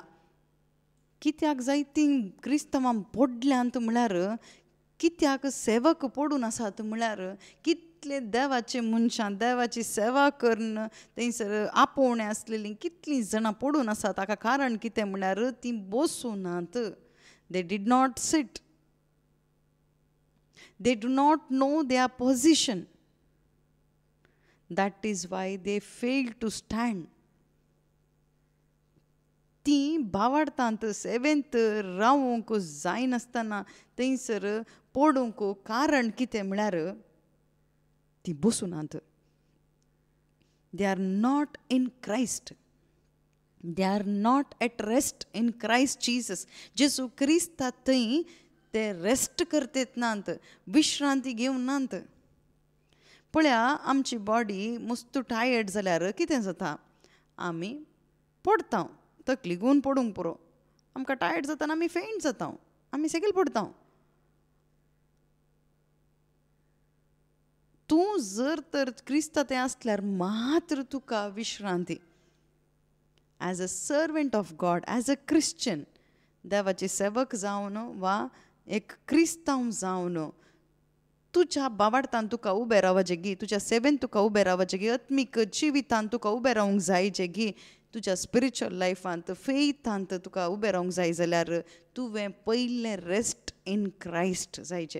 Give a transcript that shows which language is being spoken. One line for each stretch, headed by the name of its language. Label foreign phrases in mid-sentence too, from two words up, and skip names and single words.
Konkani: कित्याक जायतीं क्रिस्तांवां पडल्यांत म्हळ्यार, कित्याक सेवक पडून आसात म्हळ्यार, कितले देवाचे मनशां देवाची सेवा करन थंयसर आपोवणे आसलेलीं कितलीं जाणां पडून आसात. ताका कारण कितें म्हळ्यार तीं बसूनात.
English: They did not sit. They do not know their position. That is why they fail to stand.
Konkani: ती बावार्तांत सेवेंत रावूंक जायनासतना थंयसर पडूंक कारण कितें म्हळ्यार ती बसूनात.
English: They are not in Christ. They are not at rest in Christ Jesus.
Konkani: जेजू क्रिस्ता थंय ते रेस्ट करतेत नांत, विश्रांती घेवन नांत. पळया, आमची बॉडी मस्त टायर्ड जाल्यार कितें जाता, आमी पडटा. तकली घेवन पडूंक पुरो. आमकां टायर्ड जाताना आमी फेंट जाता, आमी सेगील पडटा. तूं जर तर क्रिस्ता तें आसल्यार मात्र तुका विश्रांती.
English: As a servant of God, as a Christian,
Konkani: देवाची सेवक जावन वा एक क्रिस्तांव जावन तुज्या बावार्तान तुका उबें रावचें गी, तुज्या सेवेन तुका उबें रावचें गी, आत्मीक जिवितांत तुका उबें रावंक जायचें गी, तुज्या
English: spiritual lifant
Konkani: फेथांत तुका उबें रावंक जाय जाल्यार तुवें पयलें
English: rest in Christ
Konkani: जायचें.